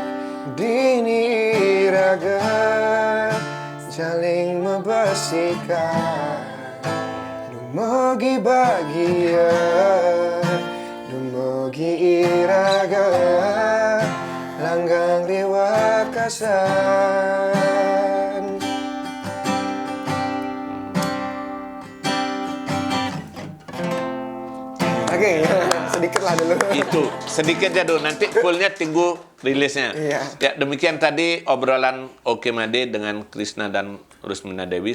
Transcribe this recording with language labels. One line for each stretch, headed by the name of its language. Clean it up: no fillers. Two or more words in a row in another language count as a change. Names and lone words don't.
Balinese: dini raga saling membesikan dumugi bahagia dumugi iraga langgang liwat kasan.
Indonesian: Oke, sedikit lah dulu. Itu sedikit ya dulu, nanti fullnya tunggu rilisnya. Iya. Ya, demikian tadi obrolan Oke Made dengan Krisna dan Rusmina Dewi.